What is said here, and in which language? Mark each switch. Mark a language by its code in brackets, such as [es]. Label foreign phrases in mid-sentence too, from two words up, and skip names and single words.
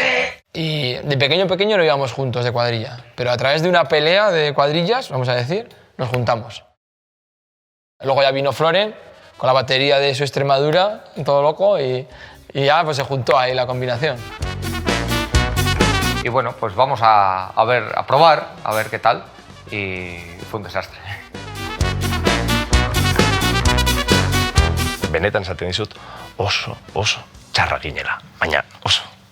[es] Y de pequeño lo íbamos juntos de cuadrilla, pero a través de una pelea de cuadrillas, vamos a decir, nos juntamos. Luego ya vino Floren con la batería de su Extremadura, todo loco, y ya pues se juntó ahí la combinación. Y bueno, pues vamos a probar, a ver qué tal, y fue un desastre. [eu] Benetan esaten dizut, oso txarra ginela, baina oso.